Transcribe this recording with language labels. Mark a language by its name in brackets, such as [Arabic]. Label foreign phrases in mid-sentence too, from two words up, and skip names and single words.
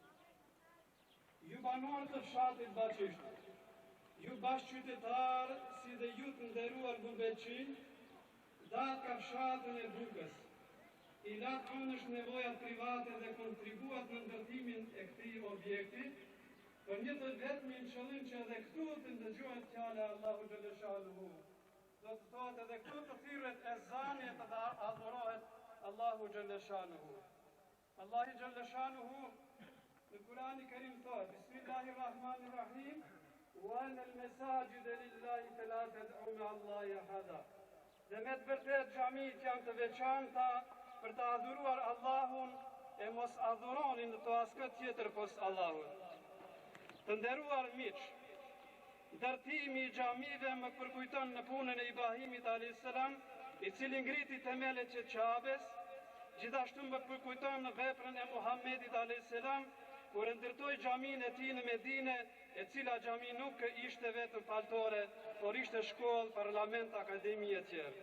[Albanian] Ju banorë të fshatit Baçisht, ju bashkëqytetarë si dhe ju të nderuar gurbetçi, datë ka fshatën e Bukës, i latë anësh nevojat private dhe kontribuat në ndërtimin e këtij objekti, për një të vetmin qëllim që edhe këtu të ndëgjohet fjala e Allahu Xhaleshanuhu. Do të thotë edhe këtu të thirret ezani e të adhurohet Allahu Xhaleshanuhu. Allahu Xhaleshanuhu në Kur'ani Kerim thotë: [Arabic] بسم الله الرحمن الرحيم، وأن المساجد لله فلا تدعوا مع الله أحدا. [Albanian] Dhe me të vërtet xhamit janë të veçanta për të adhuruar Allahun e mos adhuroni në to askë tjetër pos Allahut. Të nderuar miq, ndërtimi i xhamive më përkujton në punën e Ibrahimit a.s., i cili ngriti themelet e Ka'bes, gjithashtu më përkujton në veprën e Muhammedit a.s., kur ndërtoi xhamin e tij në Medinë, e cila xhami nuk ishte vetëm paltore, por ishte shkollë, parlament, akademi e tjerë.